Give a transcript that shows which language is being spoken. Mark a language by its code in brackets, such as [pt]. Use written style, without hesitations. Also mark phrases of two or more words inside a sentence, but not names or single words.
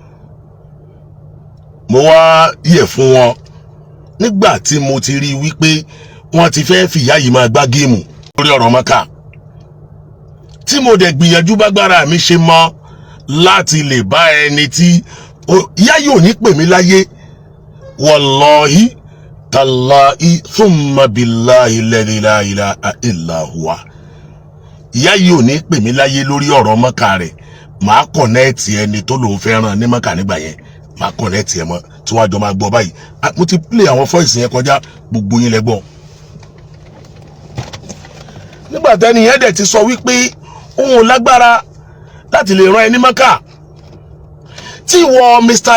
[yo] mo wá yẹ̀ fún wọn nígbà tí mo ti rí wípé wọ́n ti fẹ́ fìyà yìí máa gbá géèmù lórí ọ̀rọ̀ Maka tí mo dẹ̀ gbìyànjú bágbára mi ṣe mọ́ láti lè bá ẹni tí Yayi ò ní pè mí láyé [ar] والله تالله ثم بالله الذي لا إله إلا هو [yo] Yayi ò ní pè mí láyé lórí ọ̀rọ̀ Maka rẹ̀ màá kọ̀nẹ́ẹ̀tì ẹni tó lòun fẹ́ràn ní Maka nígbà yẹn màá kọ̀nẹ́ẹ̀tì ẹ mọ́ tí wọ́n á jọ máa gbọ́ báyìí mo ti play àwọn voice yẹn kọjá gbogbo yín lẹ́gbọ́n nígbà tẹ́ni yẹn dẹ̀ ti sọ wípé òun lágbára láti lè rán ẹni Maka tí ìwọ Mr.